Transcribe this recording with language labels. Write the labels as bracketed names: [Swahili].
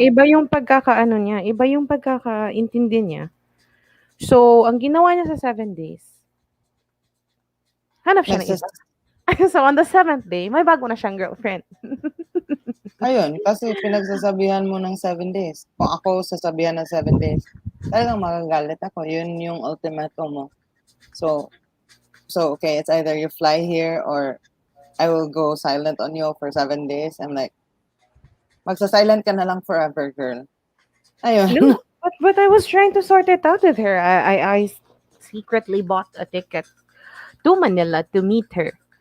[Filipino] Iba yung pagkakaano niya, iba yung pagkakaintindi niya. So, ang ginawa niya sa 7 days, hanap siya ng nagsas iba. So, on the 7th day, may bago na siyang girlfriend. ayun, kasi pinagsasabihan mo ng 7 days. Kung ako sasabihan ng 7 days, talagang magagalit ako. Yun yung ultimatum mo. [English] So, okay, it's either you fly here or I will go silent on you for 7 days. I'm like, [Filipino] magsa-silent ka na lang forever, girl. Ayun. [English] No, but I was trying to sort it out with her. I secretly bought a ticket to Manila to meet her.